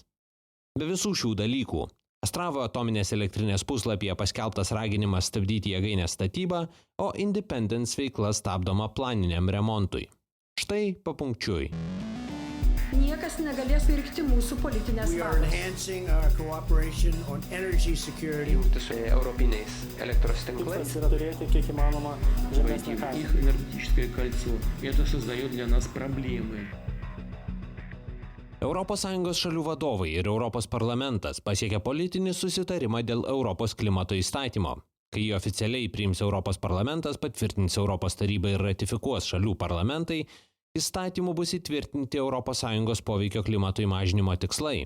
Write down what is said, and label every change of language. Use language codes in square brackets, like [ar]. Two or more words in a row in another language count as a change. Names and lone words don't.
[lt] Be visų šių dalykų, Astravo atominės elektrinės puslapyje paskelbtas raginimas stabdyti jėgainės statybą, o Independence veikla stabdoma planiniam remontui. Štai papunkčiui. Niekas negalės virkti mūsų politinės valios. Jungti su europiniais elektros tinklais. Yra turėti kiek įmanoma žemesnę kainą. [ru] Их энергетическое кольцо. Это создает для нас проблемы. [lt] ES šalių vadovai ir Europos parlamentas pasiekė politinį susitarimą dėl Europos klimato įstatymo. Kai jį oficialiai priims Europos parlamentas, patvirtins Europos taryba ir ratifikuos šalių parlamentai, įstatymų bus įtvirtinti ES poveikio klimatui mažinimo tikslai.